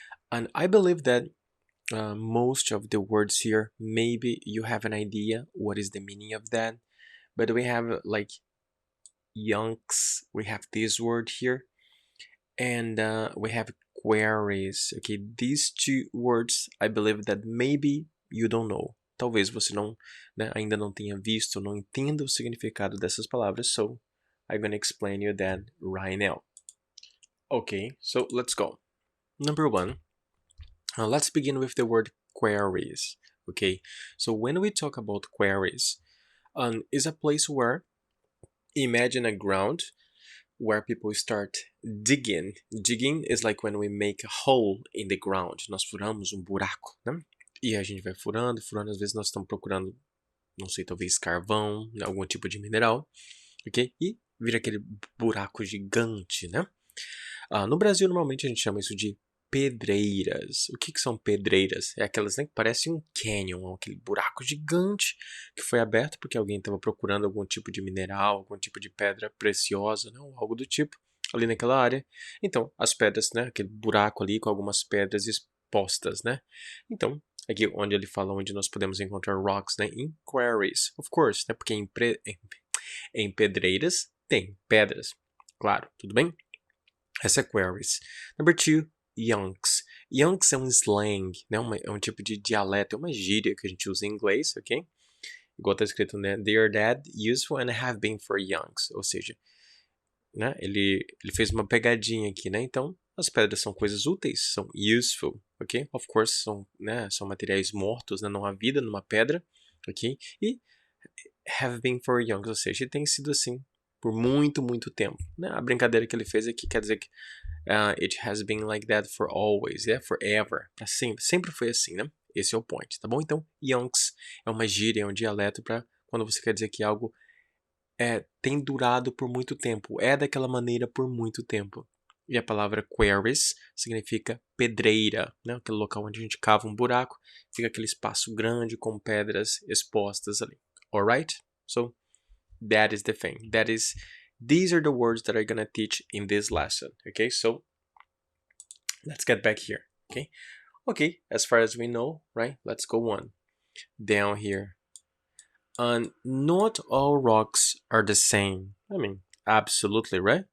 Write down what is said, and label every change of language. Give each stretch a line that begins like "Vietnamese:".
English: And I believe that most of the words here, maybe you have an idea what is the meaning of that. But we have like yonks, we have this word here, and we have queries. Okay, these two words, I believe that maybe you don't know.
Portuguese: Talvez você não, né, ainda não tenha visto, não entenda o significado dessas palavras,
English: so I'm gonna explain you that right now. Okay, so let's go. Number one, let's begin with the word queries. Okay, so when we talk about queries, is a place where, imagine a ground where people start digging. Digging is like when we make a hole in the ground.
Portuguese: Nós furamos buraco, né? E a gente vai furando, às vezes nós estamos procurando, não sei, talvez carvão, algum tipo de mineral, ok? E vira aquele buraco gigante, né? No Brasil, normalmente a gente chama isso de pedreiras. O que são pedreiras? É aquelas, né, que parecem um canyon, aquele buraco gigante que foi aberto porque alguém estava procurando algum tipo de mineral, algum tipo de pedra preciosa, né, ou algo do tipo, ali naquela área. Então, as pedras, né, aquele buraco ali com algumas pedras expostas, né? Então, aqui onde ele fala onde nós podemos encontrar rocks, né,
English: in quarries, of course,
Portuguese: né, porque em pedreiras tem pedras, claro, tudo bem? Essa é quarries.
English: Number two,
Portuguese: yonks. Yonks é um slang, né? É um tipo de dialeto, é uma gíria que a gente usa em inglês, ok? Igual tá escrito, né?
English: They are dead, useful and have been for yonks.
Portuguese: Ou seja, né? Ele fez uma pegadinha aqui, né? Então, as pedras são coisas úteis, são useful, ok?
English: Of course,
Portuguese: são materiais mortos, né? Não há vida numa pedra, ok? E have been for yonks, ou seja, tem sido assim por muito, muito tempo. Né? A brincadeira que ele fez aqui quer dizer que
English: it has been like that for always, yeah?
Portuguese: Forever, para sempre. Sempre foi assim, né? Esse é o point, tá bom? Então, yonks é uma gíria, é um dialeto para quando você quer dizer que algo tem durado por muito tempo, é daquela maneira por muito tempo. E a palavra quarries significa pedreira, né? Aquele local onde a gente cava um buraco, fica aquele espaço grande com pedras expostas ali.
English: Alright? So, that is the thing. These are the words that I'm gonna teach in this lesson. Okay, so let's get back here. Okay, as far as we know, right? Let's go on down here. And not all rocks are the same. I mean, absolutely, right?